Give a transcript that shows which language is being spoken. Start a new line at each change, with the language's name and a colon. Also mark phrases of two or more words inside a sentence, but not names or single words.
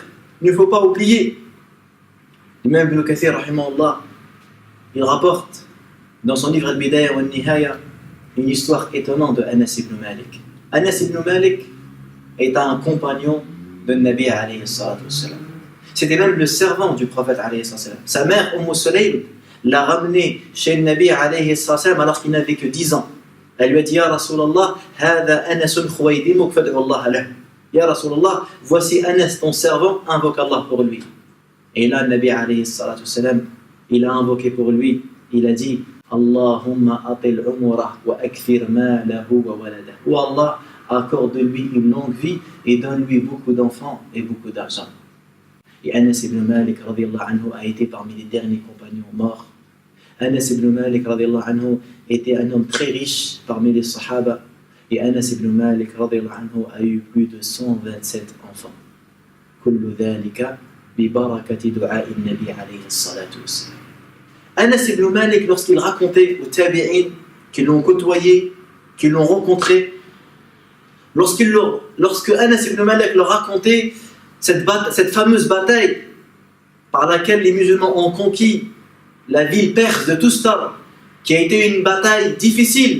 French: Il ne faut pas oublier. L'imam Ibn Kathir, rahimahullah, il rapporte dans son livre Al-Bidaya wa Al-Nihaya une histoire étonnante de Anas ibn Malik. Anas ibn Malik est un compagnon de Nabi
Arabic: عليه الصلاة والسلام.
French: C'était même le servant du prophète
Arabic: عليه الصلاة والسلام.
French: Sa mère, Sulaym, l'a ramené chez le Nabi
Arabic: عليه الصلاة والسلام
French: alors qu'il n'avait que 10 ans. Elle lui a dit,
Arabic: يا رسول الله، هذا أنس خويدمك فادع الله له. يا رسول الله,
French: voici Anas, ton servant, invoque Allah pour lui. Et là, le Nabi
Arabic: عليه الصلاة والسلام,
French: il a invoqué pour lui, il a dit,
Arabic: اللهم أطل عمره وأكثر ماله وولده.
French: Oh Allah, accorde-lui une longue vie et donne-lui beaucoup d'enfants et beaucoup d'argent. Et Anas ibn Malik
Arabic: رضي الله عنه
French: a été parmi les derniers compagnons morts. Anas ibn Malik
Arabic: رضي الله عنه
French: était un homme très riche parmi les Sahaba. Et Anas ibn Malik
Arabic: رضي الله عنه
French: a eu plus de 127 enfants.
Arabic: كل ذلك ببركة دعاء النبي عليه الصلاة والسلام.
French: Anas ibn Malik, lorsqu'il racontait aux tabi'in qui l'ont côtoyé, qui l'ont rencontré, lorsque Anas ibn Malik leur racontait cette fameuse bataille par laquelle les musulmans ont conquis la ville perse de Tustar, qui a été une bataille difficile.